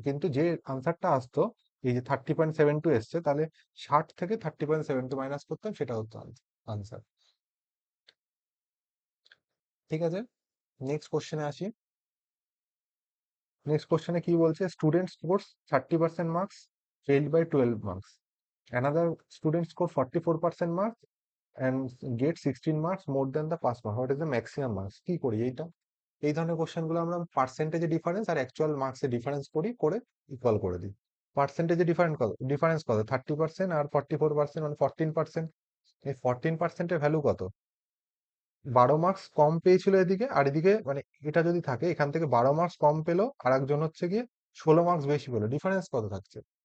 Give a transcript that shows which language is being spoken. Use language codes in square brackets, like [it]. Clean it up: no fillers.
[bn] কিন্তু যে আনসারটা আসতো, এই যে 30.72 এসছে, তাহলে 60 থেকে 30.72 মাইনাস করতাম, সেটা হতো আনসার। ঠিক আছে, নেক্সট কোশ্চেনে আসি। নেক্সট কোশ্চেনে কি বলছে? [en] Student scores 30% marks, failed by 12 marks. Another student score 44% marks and get 16 marks more than the pass mark. What is the maximum marks? [bn] কি করি এইটা? এই ধরনের কোশ্চেন গুলো আমরা পার্সেন্টেজে ডিফারেন্স আর অ্যাকচুয়াল মার্কসে ডিফারেন্স করি, করে ইকুয়াল করে দিই। পার্সেন্টেজে ডিফারেন্স কত? 30% আর 44%, মানে 14%। এই 14%-এর ভ্যালু কত? 12 মার্কস কম পেয়েছিল এদিকে, আর এদিকে মানে এটা যদি থাকে, এখান থেকে 12 মার্কস কম পেলো, আর একজন হচ্ছে গিয়ে 16 মার্কস বেশি পেলো। ডিফারেন্স কত থাকছে?